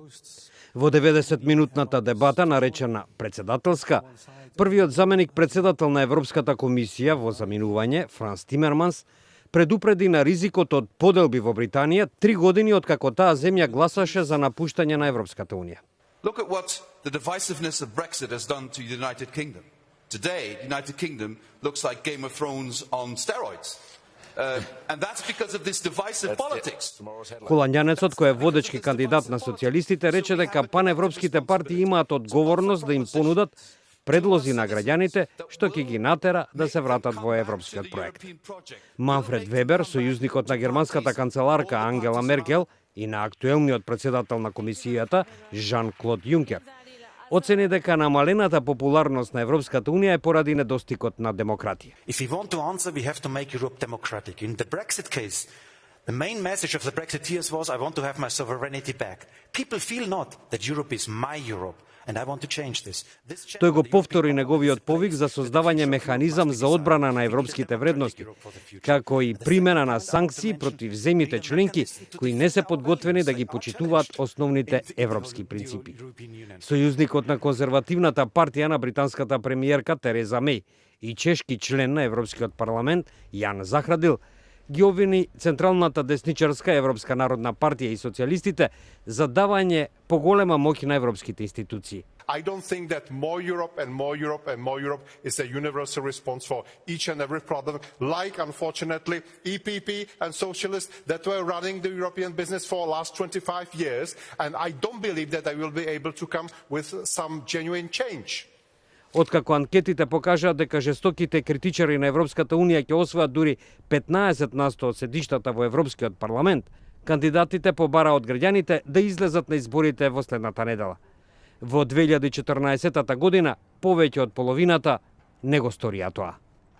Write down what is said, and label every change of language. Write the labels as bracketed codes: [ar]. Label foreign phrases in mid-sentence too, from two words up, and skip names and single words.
[mk] Во 90-минутната дебата, наречена председателска, првиот заменик председател на Европската комисија во заминување, Франс Тимерманс, предупреди на ризикот од поделби во Британија 3 години откако таа земја гласаше за напуштање на Европската унија. [en] Look at what the divisiveness of Brexit has done to the United Kingdom. Today, the United Kingdom looks like Game of Thrones on steroids. And that's because of this divisive politics. [mk] Холандјанецот, кој е водечки кандидат на социјалистите, рече дека паневропските партии имаат одговорност да им понудат предлози на граѓаните што ќе ги натера да се вратат во европскиот проект. Манфред Вебер, сојузникот на германската канцеларка Ангела Меркел и на актуелниот председател на комисијата Жан-Клод Јункер, оцени дека намалената популарност на Европската унија е поради недостигот на демократија. [en] If we want to answer, we have to make Europe democratic. In the Brexit case, the main message of the Brexiteers was, I want to have my sovereignty back. People feel not that Europe is my Europe. And I want to change this. [mk] Тој го повтори неговиот повик за создавање механизам за одбрана на европските вредности, како и примена на санкции против земјите членки кои не се подготвени да ги почитуваат основните европски принципи. Сојузникот на конзервативната партија на британската премиерка Тереза Меј и чешки член на Европскиот парламент Јан Захрадил ги обвини Централната десничарска Европска народна партија и социјалистите за давање поголема моќ на европските институции. [en] I don't think that more Europe and more Europe and more Europe is a universal response for each and every problem, like, unfortunately, EPP and socialists that were running the European business for the last 25 years, and I don't believe that they will be able to come with some genuine change. [mk] Откако анкетите покажаат дека жестоките критичари на Европската унија ќе освојат дури 15% од седиштата во Европскиот парламент, кандидатите побара од граѓаните да излезат на изборите во следната недела. Во 2014 година повеќе од половината не го сторија тоа.